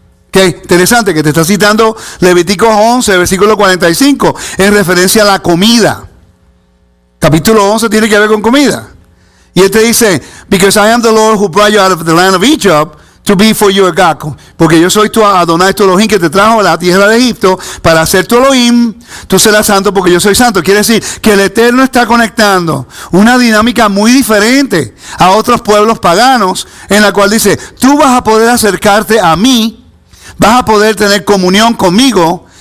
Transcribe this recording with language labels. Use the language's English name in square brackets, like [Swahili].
[Spanish] Qué interesante que te está citando Levítico 11, versículo 45, en referencia a la comida. Capítulo 11 tiene que ver con comida. Y él te dice: [English] because I am the Lord who brought you out of the land of Egypt, to be for you a God. [Spanish] Porque yo soy tu Adonai, tu Elohim, que te trajo a la tierra de Egipto para ser tu Elohim. Tú serás santo porque yo soy santo. Quiere decir que el Eterno está conectando una dinámica muy diferente a otros pueblos paganos, en la cual dice: tú vas a poder acercarte a mí, vas a poder tener comunión conmigo,